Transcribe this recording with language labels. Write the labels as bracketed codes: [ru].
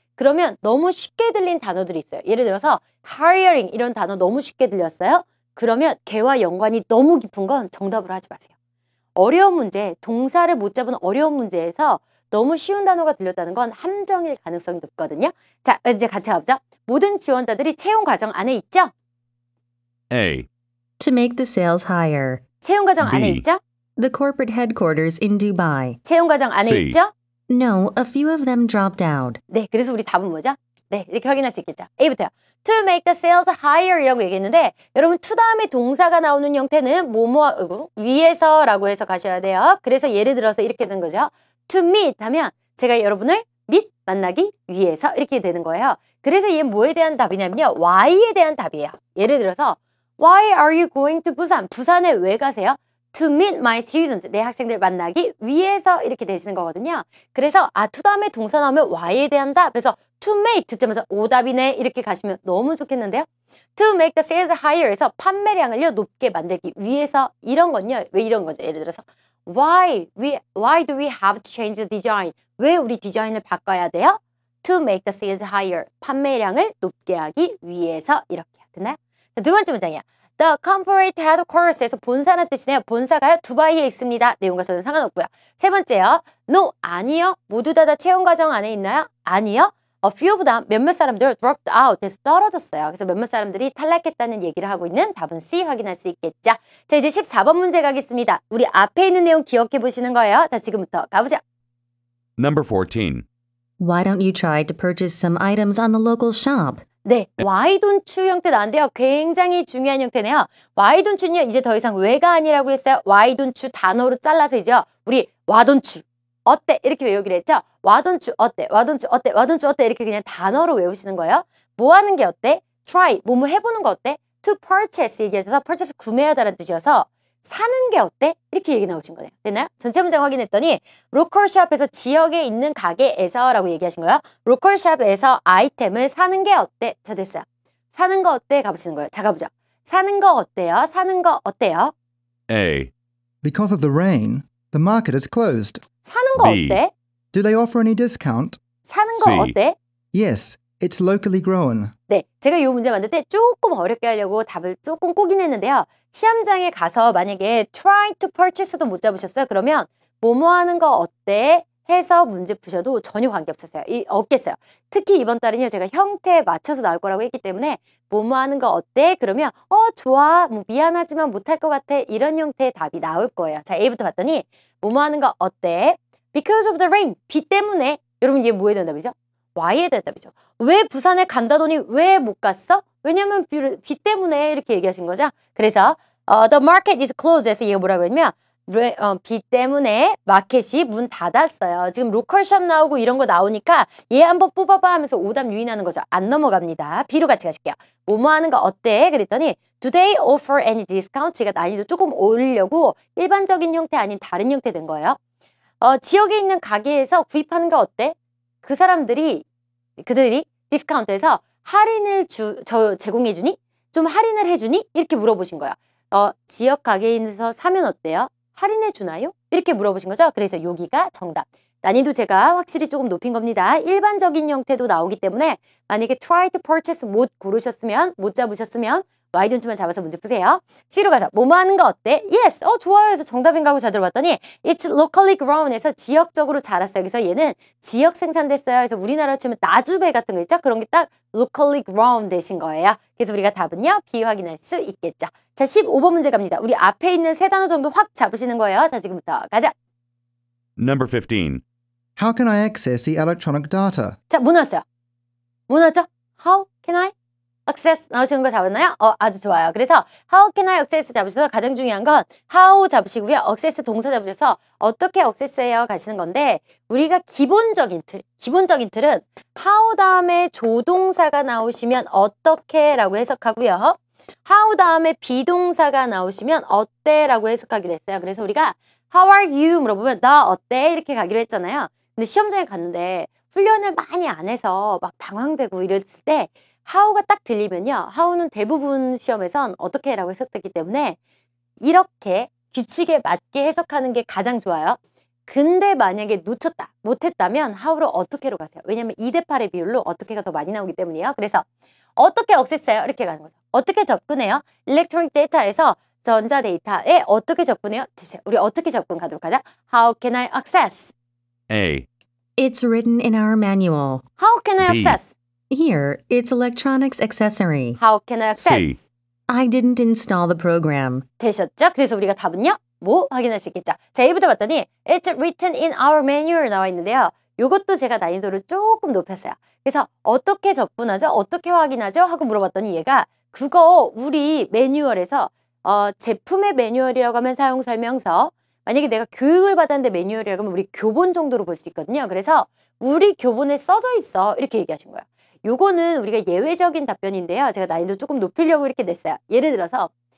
[ko] 그러면 너무 쉽게 들린 단어들이 있어요. 예를 들어서 hiring 이런 단어 너무 쉽게 들렸어요. 그러면 걔와 연관이 너무 깊은 건 정답으로 하지 마세요. 어려운 문제, 동사를 못 잡은 어려운 문제에서 너무 쉬운 단어가 들렸다는 건 함정일 가능성이 높거든요. 자, 이제 같이 가보죠. 모든 지원자들이 채용 과정 안에 있죠? [en] A. To make the sales higher. [ko] 채용 과정 안에 [en] B. [ko] 있죠? [en] The corporate headquarters in Dubai. [ko] 채용 과정 안에 [en] C. [ko] 있죠? [en] No, a few of them dropped out. [ko] 네, 그래서 우리 답은 뭐죠? 네, 이렇게 확인할 수 있겠죠. A부터요. [en] To make the sales higher [ko] 이라고 얘기했는데 여러분 to 다음에 동사가 나오는 형태는 뭐뭐 위에서라고 해서 가셔야 돼요. 그래서 예를 들어서 이렇게 되는 거죠. To meet 하면 제가 여러분을 meet 만나기 위해서 이렇게 되는 거예요. 그래서 얘 뭐에 대한 답이냐면요. Why에 대한 답이에요. 예를 들어서 [en] Why are you going to [ko] 부산? 부산에 왜 가세요? [en] to meet my students. [ko] 내 학생들 만나기 위해서 이렇게 되시는 거거든요. 그래서 to 다음에 동사 나오면 why에 대한 답. 그래서 to make 듣자마자 오답이네 이렇게 가시면 너무 좋겠는데요. [en] To make the sales higher [ko] 에서 판매량을요 높게 만들기 위해서 이런 건요. 왜 이런 거죠? [en] 예를 들어서 why do we have to change the design? [ko] 왜 우리 디자인을 바꿔야 돼요? [en] To make the sales higher. [ko] 판매량을 높게 하기 위해서 이렇게 됐나요? 자, 두 번째 문장이야. The corporate headquarters에서 본사란 뜻이네요. 본사가요 두바이에 있습니다. 내용과 저는 상관없고요. 세 번째요. No 아니요. 모두 다 채용 과정 안에 있나요? 아니요. A few보다 몇몇 사람들 dropped out 해서 떨어졌어요. 그래서 몇몇 사람들이 탈락했다는 얘기를 하고 있는 답은 C 확인할 수 있겠죠. 자 이제 14번 문제 가겠습니다. 우리 앞에 있는 내용 기억해 보시는 거예요. 자 지금부터 가보죠. [en] Number 14. Why don't you try to purchase some items on the local shop? [ko] 네, why don't you 형태 나왔는데요. 굉장히 중요한 형태네요. why don't you는요. 이제 더 이상 왜가 아니라고 했어요. why don't you 단어로 잘라서이죠. 우리 why don't you 어때? 이렇게 외우기로 했죠. why don't you 어때? why don't you 어때? why don't you 어때? 이렇게 그냥 단어로 외우시는 거예요. 뭐 하는 게 어때? try, 뭐뭐 해보는 거 어때? to purchase 얘기하셔서 purchase 구매하다라는 뜻이어서 사는 게 어때? 이렇게 얘기 나오신 거네요. 됐나요? 전체 문장 확인했더니 로컬 샵에서 지역에 있는 가게에서 라고 얘기하신 거예요. 로컬 샵에서 아이템을 사는 게 어때? 자 됐어요. 사는 거 어때? 가보시는 거예요. 자 가보죠. 사는 거 어때요? 사는 거 어때요? [en] A. Because of the rain, the market is closed. [ko] 사는 거 [en] B. [ko] 어때? [en] Do they offer any discount? [ko] 사는 거 [en] C. [ko] 어때? [en] Yes, it's locally grown. [ko] 네, 제가 이 문제 만들 때 조금 어렵게 하려고 답을 조금 꼬긴 했는데요. 시험장에 가서 만약에 try to purchase도 못 잡으셨어요. 그러면 뭐뭐 하는 거 어때? 해서 문제 푸셔도 전혀 관계없었어요. 없겠어요. 특히 이번 달은요. 제가 형태에 맞춰서 나올 거라고 했기 때문에 뭐뭐 하는 거 어때? 그러면 좋아. 뭐 미안하지만 못할 것 같아. 이런 형태의 답이 나올 거예요. 자, A부터 봤더니 뭐뭐 하는 거 어때? [en] Because of the rain. [ko] 비 때문에. 여러분 이게 뭐에 대한 답이죠? Why에 대한 답이죠. 왜 부산에 간다더니 왜 못 갔어? 왜냐면 비 때문에 이렇게 얘기하신 거죠. 그래서 [en] the market is closed [ko] 해서 얘가 뭐라고 했냐면 비 때문에 마켓이 문 닫았어요. 지금 로컬샵 나오고 이런 거 나오니까 얘 한번 뽑아봐 하면서 오답 유인하는 거죠. 안 넘어갑니다. B로 같이 가실게요. 뭐뭐 하는 거 어때? 그랬더니 [en] do they offer any discount? [ko] 제가 난이도 조금 올리려고 일반적인 형태 아닌 다른 형태 된 거예요. 지역에 있는 가게에서 구입하는 거 어때? 그들이 디스카운트에서 할인을 제공해주니? 좀 할인을 해주니? 이렇게 물어보신 거예요. 지역 가게에서 사면 어때요? 할인해 주나요? 이렇게 물어보신 거죠. 그래서 여기가 정답. 난이도 제가 확실히 조금 높인 겁니다. 일반적인 형태도 나오기 때문에 만약에 try to purchase 못 고르셨으면 못 잡으셨으면 why don't만 잡아서 문제 푸세요. C로 가서 뭐뭐 하는 거 어때? Yes, 좋아요 해서 정답인가 하고 잘 들어봤더니 [en] It's locally grown [ko] 해서 지역적으로 자랐어요. 그래서 얘는 지역 생산됐어요. 그래서 우리나라로 치면 나주배 같은 거 있죠? 그런 게 딱 locally grown 되신 거예요. 그래서 우리가 답은요. B 확인할 수 있겠죠. 자, 15번 문제 갑니다. 우리 앞에 있는 세 단어 정도 확 잡으시는 거예요. 자, 지금부터 가자. [en] Number 15. How can I access the electronic data? [ko] 자, 뭐 나왔어요? 뭐 나왔죠? How can I access 나오시는 거 잡았나요? 아주 좋아요. 그래서 how can I access 잡으셔서 가장 중요한 건 how 잡으시고요. access 동사 잡으셔서 어떻게 access해요 가시는 건데 우리가 기본적인 틀은 how 다음에 조동사가 나오시면 어떻게 라고 해석하고요. how 다음에 비동사가 나오시면 어때 라고 해석하기로 했어요. 그래서 우리가 [en] how are you [ko] 물어보면 나 어때? 이렇게 가기로 했잖아요. 근데 시험장에 갔는데 훈련을 많이 안 해서 막 당황되고 이랬을 때 how가 딱 들리면요. how는 대부분 시험에선 어떻게 라고 해석되기 때문에 이렇게 규칙에 맞게 해석하는 게 가장 좋아요. 근데 만약에 놓쳤다, 못했다면 how로 어떻게로 가세요. 왜냐면 2대8의 비율로 어떻게가 더 많이 나오기 때문이에요. 그래서 어떻게 액세스해요? 이렇게 가는 거죠. 어떻게 접근해요? 일렉트로닉 데이터에서 전자 데이터에 어떻게 접근해요? 됐어요. 우리 어떻게 접근 가도록 하자. [en] How can I access? A. It's written in our manual. How can I B. access? Here, it's electronics accessory. How can I access? C. I didn't install the program. [ko] 되셨죠? 그래서 우리가 답은요? 뭐 확인할 수 있겠죠? 자, A부터 봤더니 [en] It's written in our manual [ko] 나와 있는데요. 요것도 제가 난이도를 조금 높였어요. 그래서 어떻게 접근하죠? 어떻게 확인하죠? 하고 물어봤더니 얘가 그거 우리 매뉴얼에서 제품의 매뉴얼이라고 하면 사용설명서 만약에 내가 교육을 받았는데 매뉴얼이라고 하면 우리 교본 정도로 볼 수 있거든요. 그래서 우리 교본에 써져 있어 이렇게 얘기하신 거예요. 요거는 우리가 예외적인 답변인데요. 제가 난이도 조금 높이려고 이렇게 냈어요. 예를 들어서